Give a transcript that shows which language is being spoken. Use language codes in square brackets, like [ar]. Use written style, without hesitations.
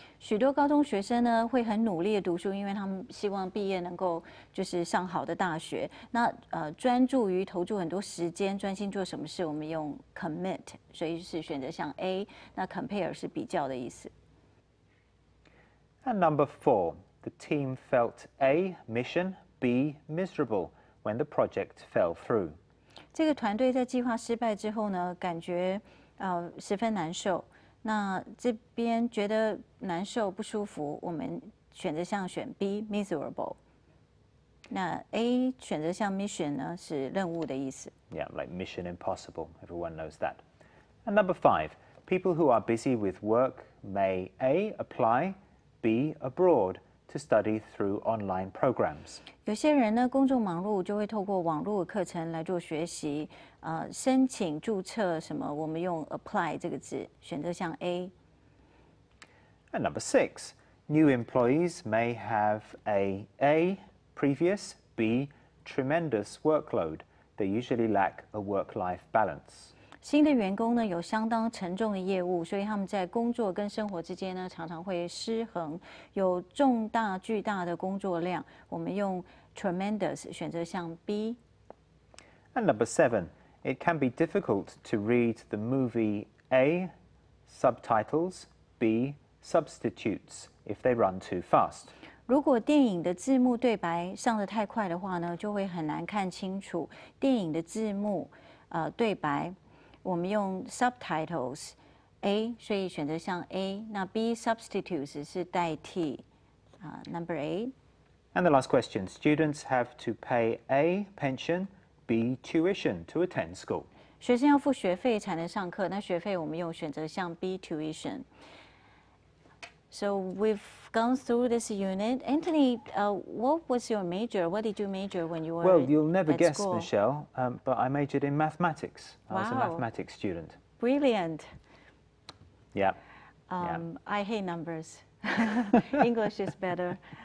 [zh] 许多高中学生呢会很努力的读书，因为他们希望毕业能够上好的大学。那专注于投注很多时间，专心做什么事，我们用 commit， 所以是选择像 A。那 compare 是比较的意思。 [en] And number 4. The team felt A mission, B miserable when the project fell through. [zh] 这个团队在计划失败之后呢，感觉十分难受。那这边觉得难受不舒服，我们选B miserable。那 A 选择像 mission 呢是任务的意思。 [en] Yeah, like mission impossible. Everyone knows that. And number 5. People who are busy with work may A apply, B abroad to study through online programs. [zh] 有些人呢，工作忙碌就会透过网络课程来做学习，申请注册什么，我们用 apply 这个字，选择像 A。 [en] And number 6, new employees may have A previous, B tremendous workload. They usually lack a work-life balance. [zh] 新的员工呢有相当沉重的业务，所以他们在工作跟生活之间呢常常会失衡，有巨大的工作量。我们用 tremendous 选择像 B。 [en] And number 7, it can be difficult to read the movie A subtitles, B substitutes if they run too fast. [zh] 如果电影的字幕对白上得太快的话呢，就会很难看清楚电影的字幕对白。我们用 subtitles A， 所以选择像 A。那 B substitutes 是代替 [en] number 8。 And the last question, students have to pay A pension, B tuition to attend school. [zh] 学生要付学费才能上课，那学费我们用选择像 B tuition。 [en] So we've gone through this unit. Anthony, what was your major? What did you major when you were Well, you'll never at guess, school? Michelle, but I majored in mathematics. I was a Wow. mathematics student. Brilliant. Yeah. I hate numbers. English is better.